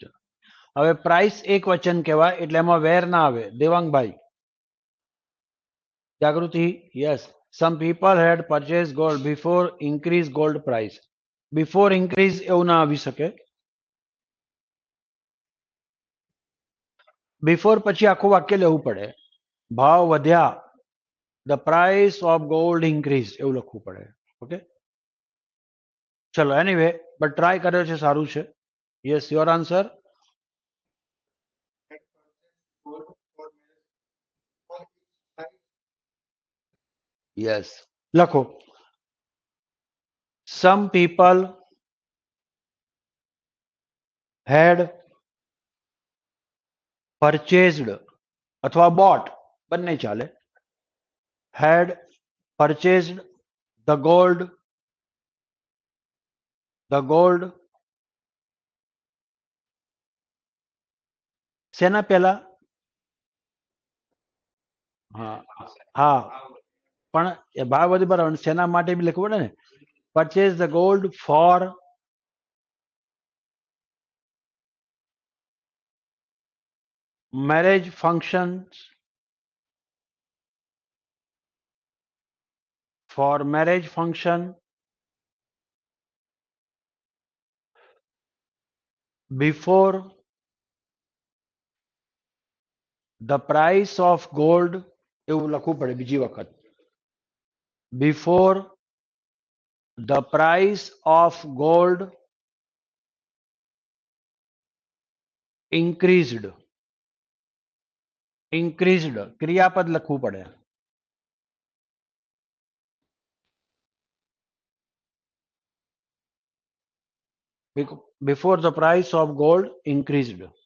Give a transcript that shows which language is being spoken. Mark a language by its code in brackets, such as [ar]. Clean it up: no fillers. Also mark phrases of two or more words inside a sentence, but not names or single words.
[gu] હવે પ્રાઇસ એક વચન કહેવાય એટલે એમાં વેર ના આવે. દેવાંગભાઈ, જાગૃતિ. યસ, [en] some people had purchased gold before increase gold price. Before increase [gu] એવું ના આવી શકે. બિફોર પછી આખું વાક્ય લેવું પડે. ભાવ વધ્યા, [en] the price of gold increase [gu] એવું લખવું પડે. ઓકે, ચલો [en] anyway but try [gu] કર્યો છે, સારું છે. [en] yes, your answer. yes, લખો. some people had purchased અથવા bought [gu] બંને ચાલે. [en] had purchased the gold [gu] શેના પહેલા? હા, પણ એ ભાવ વધી બરાબર, શેના માટે બી લખવું પડે ને. [en] purchase the gold for marriage functions, before the price of gold [gu] એવું લખવું પડે બીજી વખત. [en] before the price of gold increased [gu] ક્રિયાપદ લખવું પડે. [en] before the price of gold increased.